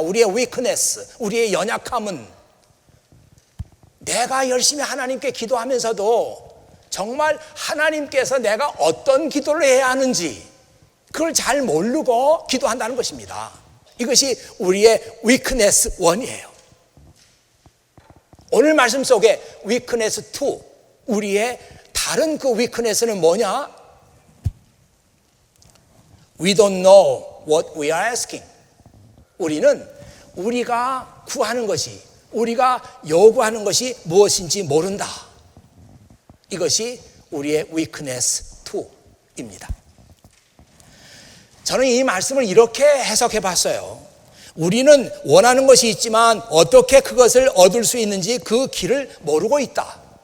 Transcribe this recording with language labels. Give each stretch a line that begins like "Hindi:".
Korean: 우리의 weakness, 우리의 연약함은 내가 열심히 하나님께 기도하면서도 정말 하나님께서 내가 어떤 기도를 해야 하는지 그걸 잘 모르고 기도한다는 것입니다. 이것이 우리의 weakness 1이에요. 오늘 말씀 속에 weakness 2, 우리의 다른 그 weakness는 뭐냐?
English: We don't know what we are asking.
Korean: 우리는 우리가 구하는 것이, 우리가 요구하는 것이 무엇인지 모른다. 이것이 우리의 weakness 2입니다. 저는 이 말씀을 이렇게 해석해 봤어요. 우리는 원하는 것이 있지만 어떻게 그것을 얻을 수 있는지 그 길을 모르고 있다.